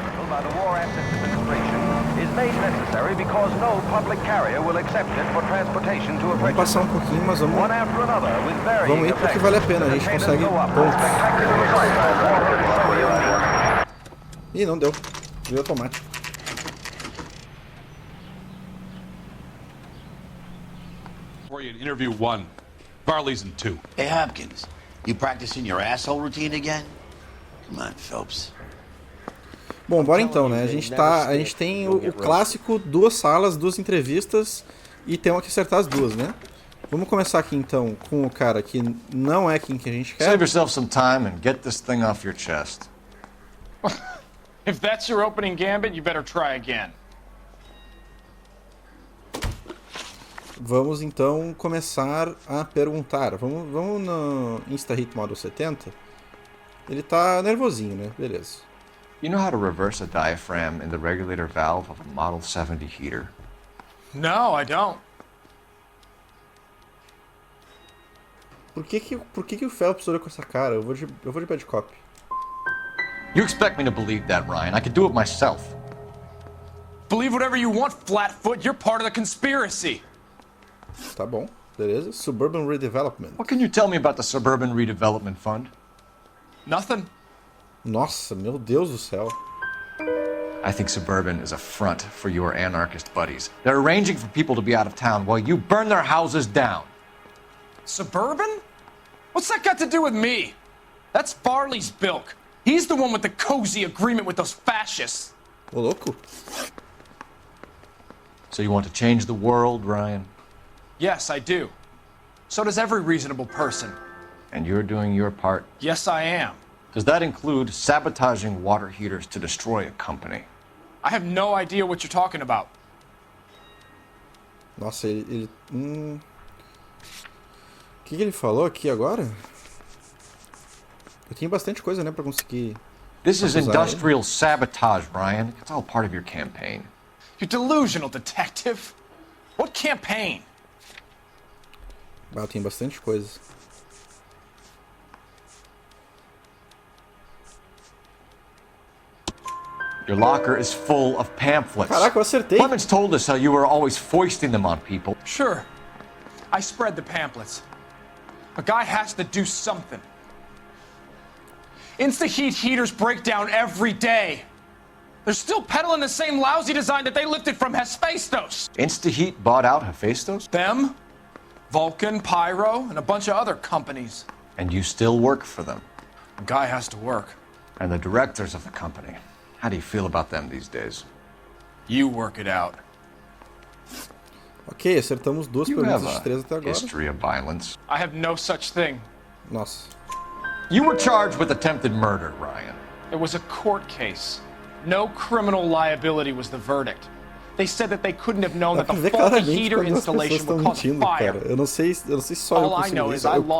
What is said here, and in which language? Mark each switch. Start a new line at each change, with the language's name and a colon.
English: By the War Assets Administration is made necessary because no public carrier will accept it for transportation to a
Portuguese: Vamos passar um pouquinho, mas vamos ir porque vale a pena, a gente consegue pontos. Ih, não deu. Deu automático.
English: For you in interview 1. Varley's in 2. Hey, Hopkins, you practicing your asshole routine again? Come on, Phelps.
Portuguese: Bom, bora então, né? A gente tem o clássico, 2 salas, 2 entrevistas e tem que acertar as 2, né? Vamos começar aqui então com o cara que não é quem que a gente quer.
English: Save yourself some time and get this thing off your chest. If that's your opening gambit, you better try again.
Portuguese: Vamos então começar a perguntar. Vamos no Insta Hit Model 70. Ele tá nervosinho, né? Beleza.
English: You know how to reverse a diaphragm in the regulator valve of a Model 70 heater? No, I don't.
Portuguese: Por que o Phelps olhou com essa cara? Eu vou de bad cop.
English: You expect me to believe that, Ryan? I could do it myself. Believe whatever you want, Flatfoot. You're part of the conspiracy.
Portuguese: Tá bom, beleza.
English: Suburban Redevelopment. What can you tell me about the Suburban Redevelopment Fund? Nothing.
Portuguese: Nossa, meu Deus do céu.
English: I think Suburban is a front for your anarchist buddies. They're arranging for people to be out of town while you burn their houses down. Suburban? What's that got to do with me? That's Varley's bilk. He's the one with the cozy agreement with those fascists.
Portuguese: Ô, louco.
English: So you want to change the world, Ryan? Yes, I do. So does every reasonable person. And you're doing your part? Yes, I am. Does that include sabotaging water heaters to destroy a company? I have no idea what you're talking about.
Portuguese: Nossa, ele O que ele falou aqui agora? Eu tenho bastante coisa, né, pra conseguir...
English: This is industrial sabotage, Ryan. It's all part of your campaign. You delusional detective. What campaign?
Portuguese: Ah, tem bastante coisa.
English: Your locker is full of pamphlets.
Portuguese: Caraca, eu acertei.
English: Clemens told us how you were always foisting them on people. Sure. I spread the pamphlets. A guy has to do something. Insta-heat heaters break down every day. They're still peddling the same lousy design that they lifted from Hephaestus. InstaHeat bought out Hephaestus? Them, Vulcan, Pyro, and a bunch of other companies. And you still work for them? A guy has to work. And the directors of the company. How do you feel about them these days? You work it out.
Portuguese: Ok, acertamos duas perguntas de 3 até agora.
English: History of violence. I have no such thing.
Portuguese: Nossa.
English: You were charged with attempted murder, Ryan. It was a court case. No criminal liability was the verdict. They said that they couldn't have known that the faulty heater installation would cause a fire.
Portuguese: Eu não sei se só eu
English: All I know
Portuguese: consegui.
English: is I
Portuguese: Eu
English: lost